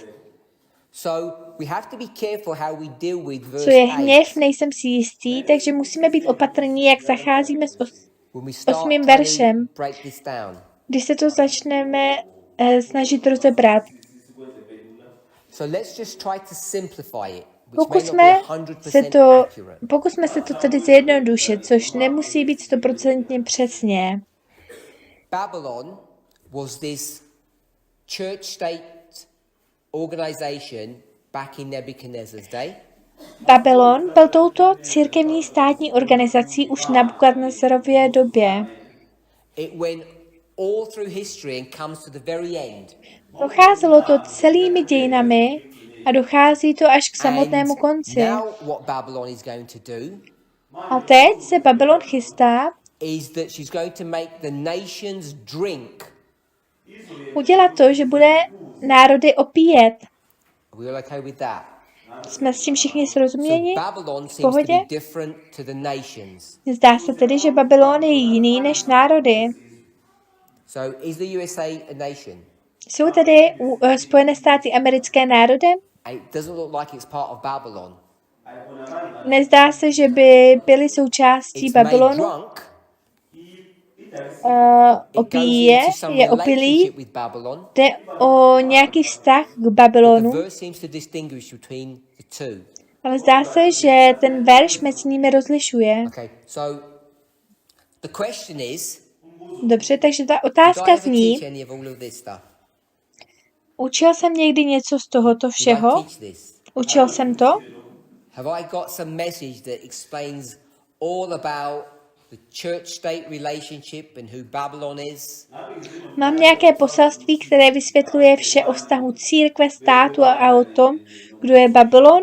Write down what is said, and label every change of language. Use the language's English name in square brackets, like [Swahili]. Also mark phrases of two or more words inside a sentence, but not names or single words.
[English] So we have to be careful how we deal with verse [Czech] Co je 8. hněv, nejsem si jistý, takže musíme být opatrní, jak zacházíme s [English] When we start 8. trying [Czech] veršem, [English] to break this down. [Czech] když se to začneme snažit rozebrat. [English] So let's just try to simplify it, which may not be 100% accurate. [Czech] Pokusme se to tedy zjednodušit, což nemusí být 100% přesně. [English] Babylon was this church-state organization back in Nebuchadnezzar's day. [Czech] Babylon byl touto církevní státní organizací už v Nabukadnezarově době. [English] It went all through history and comes to the very end. [Czech] Procházelo to celými dějinami a dochází to až k samotnému konci. [English] Now what Babylon is going to do [Czech] A teď se Babylon chystá [English] is that she's going to make the nations drink. [Czech] udělat to, že bude národy opíjet. [English] Are we all okay with that? [Czech] Jsme s tím všichni srozuměni? [English] So Babylon [Czech] V [English] seems to [Czech] pohodě? [English] be different to the nations. [Czech] Zdá se tedy, že Babylon je jiný než národy. [English] So is the USA a nation? [Czech] Jsou tedy Spojené státy americké národem? [English] And it doesn't look like it's part of Babylon. [Czech] Nezdá se, že by byly součástí [English] It's made [Czech] Babylonu. [English] drunk. [Czech] Opíjí je opilý, [English] relationship with Babylon. [Czech] jde o nějaký vztah k [English] The [Czech] Babylonu, [English] verse seems to distinguish between the two. [Czech] ale zdá se, že ten verš mezi nimi rozlišuje. [English] Okay, so the question is, [Czech] Dobře, takže ta [English] did I [Czech] otázka [English] ever [Czech] zní, [English] teach any of all of this stuff? [Czech] učil jsem někdy něco z tohoto [English] Did I [Czech] všeho? [English] teach this? [Czech] Učil jsem to? [English] Have I got some message that explains all about the church-state relationship and who Babylon is? [Czech] Mám nějaké poselství, které vysvětluje vše o vztahu církve, státu a o tom, Kdo je Babylon?